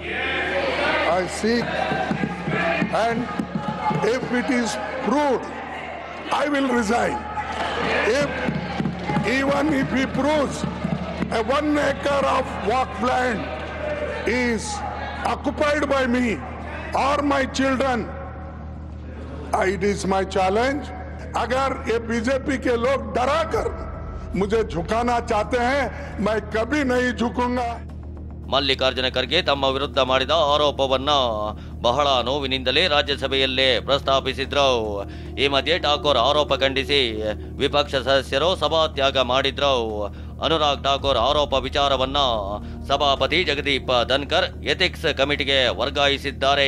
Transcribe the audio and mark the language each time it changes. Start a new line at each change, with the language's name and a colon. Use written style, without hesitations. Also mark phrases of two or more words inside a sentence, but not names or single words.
English: I seek, and if it is proved, I will resign. Even if he proves a 1 acre of walk land is occupied by me or my children, it is my challenge.
Hindi: अगर ये बीजेपी के लोग डरा कर मुझे झुकाना चाहते हैं, मैं कभी नहीं झुकूंगा.
Kannada: ಮಲ್ಲಿಕಾರ್ಜುನ ಖರ್ಗೆ ತಮ್ಮ ವಿರುದ್ಧ ಮಾಡಿದ ಆರೋಪವನ್ನ ಬಹಳ ನೋವಿನಿಂದಲೇ ರಾಜ್ಯಸಭೆಯಲ್ಲೇ ಪ್ರಸ್ತಾಪಿಸಿದ್ರು. ಈ ಮಧ್ಯೆ ಠಾಕೂರ್ ಆರೋಪ ಖಂಡಿಸಿ ವಿಪಕ್ಷ ಸದಸ್ಯರು ಸಭಾತ್ಯಾಗ ಮಾಡಿದ್ರು. ಅನುರಾಗ್ ಠಾಕೂರ್ ಆರೋಪ ವಿಚಾರವನ್ನ ಸಭಾಪತಿ ಜಗದೀಪ್ ಧನ್ಕರ್
English: ethics committeeಗೆ
Kannada: ವರ್ಗಾಯಿಸಿದ್ದಾರೆ.